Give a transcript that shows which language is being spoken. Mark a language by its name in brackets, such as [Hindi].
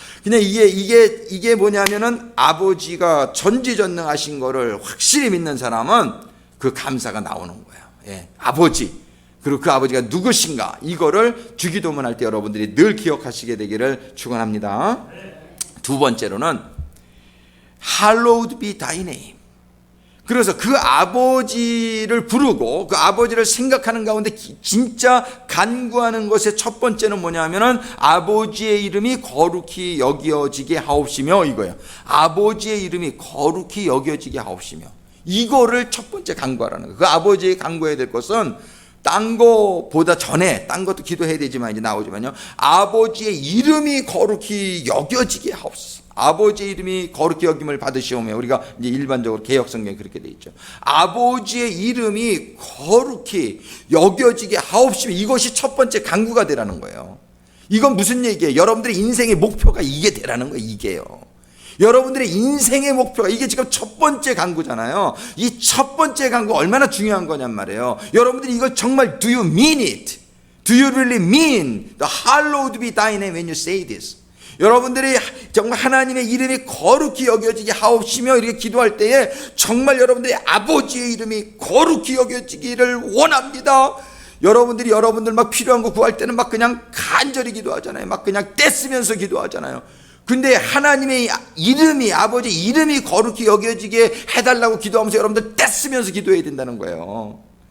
[Korean] 그냥 이게 뭐냐면은 아버지가 전지전능하신 거를 확실히 믿는 사람은 그 감사가 나오는 거예요. 아버지, 그리고 그 아버지가 누구신가, 이거를 주기도문 할 때 여러분들이 늘 기억하시게 되기를 축원합니다. 두 번째로는 [English] Hallowed be thy name. [Korean] 그래서 그 아버지를 부르고 그 아버지를 생각하는 가운데 진짜 간구하는 것의 첫 번째는 뭐냐면은 아버지의 이름이 거룩히 여겨지게 하옵시며, 이거예요. 아버지의 이름이 거룩히 여겨지게 하옵시며, 이거를 첫 번째 간구하라는 거예요. 그 아버지의 간구해야 될 것은 딴 거보다 전에, 딴 것도 기도해야 되지만 이제 나오지만요, 아버지의 이름이 거룩히 여겨지게 하옵소서. 아버지의 이름이 거룩히 여김을 받으시오며, 우리가 이제 일반적으로 개역 성경에 그렇게 돼 있죠. 아버지의 이름이 거룩히 여겨지게 하옵시며, 이것이 첫 번째 간구가 되라는 거예요. 이건 무슨 얘기예요? 여러분들의 인생의 목표가 이게 되라는 거예요. 이게요. 여러분들의 인생의 목표가 이게 지금 첫 번째 간구잖아요. 이 첫 번째 간구 얼마나 중요한 거냔 말이에요. 여러분들이 이걸 정말 [English] do you mean it? Do you really mean the hallowed be thy name when you say this? [Korean] 여러분들이 정말 하나님의 이름이 거룩히 여겨지게 하옵시며 이렇게 기도할 때에 정말 여러분들의 아버지의 이름이 거룩히 여겨지기를 원합니다. 여러분들이 여러분들 막 필요한 거 구할 때는 막 그냥 간절히 기도하잖아요. 막 그냥 떼쓰면서 기도하잖아요. 근데 하나님의 이름이, 아버지 이름이 거룩히 여겨지게 해달라고 기도하면서 여러분들 떼쓰면서 기도해야 된다는 거예요.